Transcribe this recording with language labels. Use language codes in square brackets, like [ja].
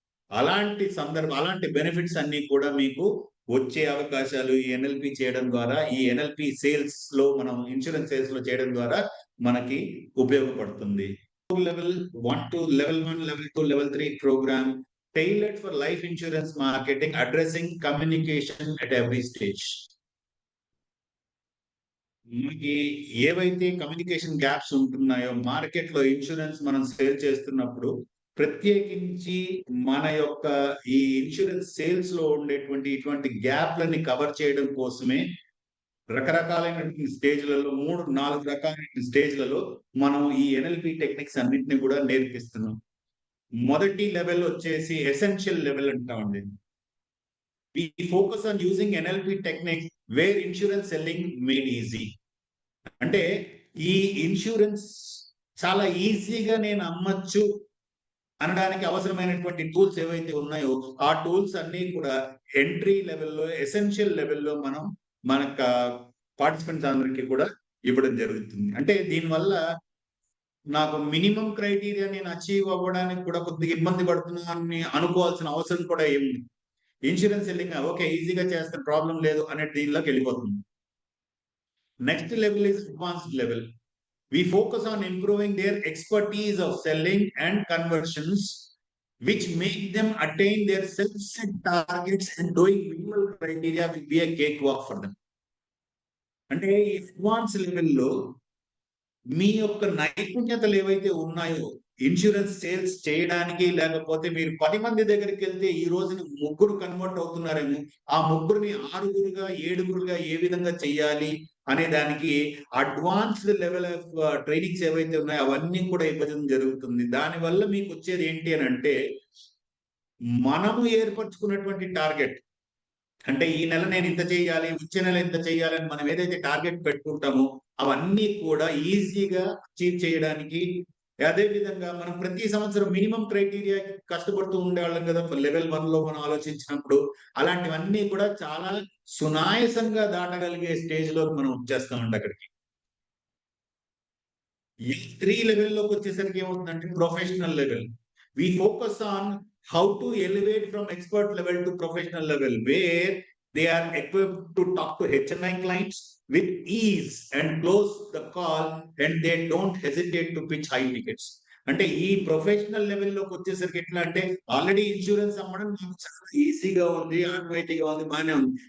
[te] అలాంటి బెనిఫిట్స్ అన్ని కూడా మీకు వచ్చే అవకాశాలు ఈ ఎన్ఎల్పి చేయడం ద్వారా, ఈ ఎన్ఎల్పి సేల్స్ లో మనం ఇన్సూరెన్స్ సేల్స్ లో చేయడం ద్వారా మనకి ఉపయోగపడుతుంది. Level 1 [en] to level 1, level 2, level 3 program tailored for life insurance marketing, addressing communication at every stage. [te] మనకి ఏవైతే కమ్యూనికేషన్ గ్యాప్స్ ఉంటున్నాయో మార్కెట్ లో ఇన్సూరెన్స్ మనం సేల్ చేస్తున్నప్పుడు, ప్రత్యేకించి మన యొక్క ఈ ఇన్సూరెన్స్ సేల్స్ లో ఉండేటువంటి ఇటువంటి గ్యాప్లని కవర్ చేయడం కోసమే రకరకాలైనటువంటి స్టేజ్లలో 3-4 రకాలైన స్టేజ్లలో మనం ఈ ఎన్ఎల్పి టెక్నిక్స్ అన్నింటినీ కూడా నేర్పిస్తున్నాం. మొదటి లెవెల్ వచ్చేసి ఎసెన్షియల్ లెవెల్ అంటామండి. [en] We focus on using NLP techniques where insurance selling made easy. [te] అంటే ఈ ఇన్సూరెన్స్ చాలా ఈజీగా నేను అమ్మచ్చు అనడానికి అవసరమైనటువంటి టూల్స్ ఏవైతే ఉన్నాయో ఆ టూల్స్ అన్ని కూడా ఎంట్రీ లెవెల్లో, ఎసెన్షియల్ లెవెల్లో మనం మన పార్టిసిపెంట్స్ అందరికీ కూడా ఇవ్వడం జరుగుతుంది. అంటే దీనివల్ల నాకు మినిమం క్రైటీరియా నేను అచీవ్ అవ్వడానికి కూడా కొద్దిగా ఇబ్బంది పడుతున్నానని అనుకోవాల్సిన అవసరం కూడా ఏముంది. ఇన్సూరెన్స్ సెల్లింగ్ ఓకే ఈజీగా చేస్తే ప్రాబ్లం లేదు అనే దీనిలోకి వెళ్ళిపోతుంది. [en] Next level is advanced level. We focus on improving their expertise of selling and conversions, which make them attain their self-set targets, and doing minimal criteria will be a cakewalk for them. [te] అంటే ఈ advance లెవెల్లో మీ యొక్క నైపుణ్యతలు ఏవైతే ఉన్నాయో insurance sales చేయడానికి, లేకపోతే మీరు 10 మంది దగ్గరికి వెళ్తే ఈ రోజున 3 కన్వర్ట్ అవుతున్నారేమో, ఆ 3ని 6గురుగా 7గురుగా ఏ విధంగా చెయ్యాలి అనే దానికి అడ్వాన్స్డ్ లెవెల్ ఆఫ్ ట్రైనింగ్స్ ఏవైతే ఉన్నాయో అవన్నీ కూడా ఇవ్వడం జరుగుతుంది. దానివల్ల మీకు వచ్చేది ఏంటి అని అంటే, మనము ఏర్పరచుకున్నటువంటి టార్గెట్, అంటే ఈ నెల నేను ఇంత చేయాలి, వచ్చే నెల ఇంత చేయాలి అని మనం ఏదైతే టార్గెట్ పెట్టుకుంటామో అవన్నీ కూడా ఈజీగా అచీవ్ చేయడానికి, అదే విధంగా మనం ప్రతి సంవత్సరం మినిమం క్రైటీరియా కష్టపడుతూ ఉండేవాళ్ళం కదా లెవెల్ 1లో మనం ఆలోచించినప్పుడు, అలాంటివన్నీ కూడా చాలా సునాయాసంగా దాటగలిగే స్టేజ్ లోకి మనం వచ్చేస్తామండి. అక్కడికి 3 లెవెల్లోకి వచ్చేసరికి ఏమవుతుందంటే professional level. [en] We focus on how to elevate from expert level to professional level, where they are equipped to talk to HNI clients with ease and close the call, and they don't hesitate to pitch high tickets. [te] అంటే ఈ professional లెవెల్లోకి వచ్చేసరికి ఎట్లా అంటే, already insurance అమ్మడం నాకు చాలా ఈజీగా ఉంది, ఆన్వైటీగా ఉంది, బాగానే ఉంది.